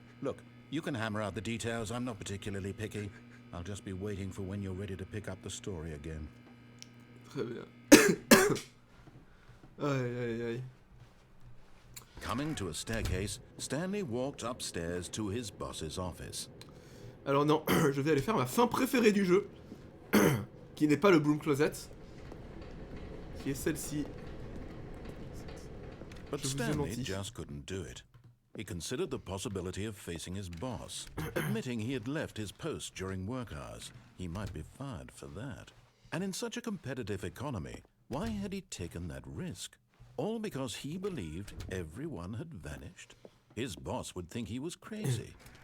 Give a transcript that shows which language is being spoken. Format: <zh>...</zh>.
<en>Look, you can hammer out the details. I'm not particularly picky. I'll just be waiting for when you're ready to pick up the story again.</en> <fr>Très bien. Aïe, aïe, aïe.</fr> <en>Coming to a staircase, Stanley walked upstairs to his boss's office.</en> <fr>Alors non, je vais aller faire ma fin préférée du jeu, qui n'est pas le Broom Closet, qui est celle-ci.</fr> <en>But Stanley just couldn't do it. He considered the possibility of facing his boss, admitting he had left his post during work hours. He might be fired for that. And in such a competitive economy, why had he taken that risk? All because he believed everyone had vanished? His boss would think he was crazy.</en>